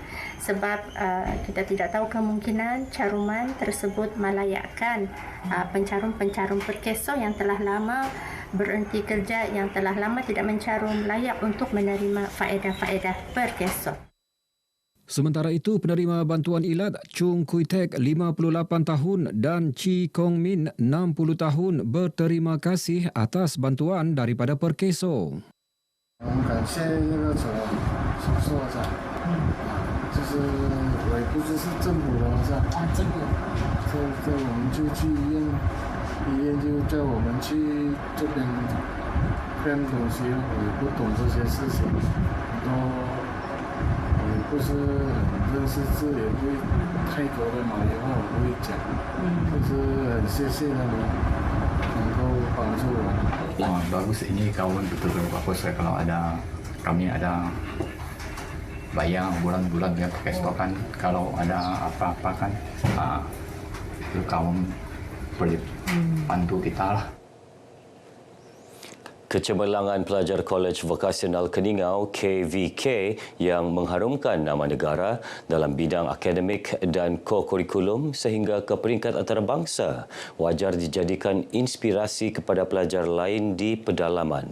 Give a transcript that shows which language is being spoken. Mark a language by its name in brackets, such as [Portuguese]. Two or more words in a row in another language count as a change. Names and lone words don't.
[Malay] Sebab kita tidak tahu kemungkinan caruman tersebut melayakkan pencarum-pencarum Perkeso yang telah lama berhenti kerja, yang telah lama tidak mencarum, layak untuk menerima faedah-faedah Perkeso. Sementara itu, penerima bantuan ilat Chung Kui Tek 58 tahun dan Chi Kong Min 60 tahun berterima kasih atas bantuan daripada Perkeso. [Chinese] 我们感谢那个所长，就是我也不知是政府的是吧？政府，这我们就去医院就叫我们去这边看东西，我也不懂这些事情，都我也不是很认识字，也不会泰国的马来话我不会讲，就是很谢谢他们能够帮助我。 [Malay] Wah, bagus ini kawan betul-betul bagus. Kalau kami ada bayar bulan-bulan ya pakai stokan. Kalau ada apa-apa kan itu kawan boleh bantu kita lah. Kecemerlangan pelajar Kolej Vokasional Keningau KVK yang mengharumkan nama negara dalam bidang akademik dan ko-kurikulum sehingga ke peringkat antarabangsa wajar dijadikan inspirasi kepada pelajar lain di pedalaman.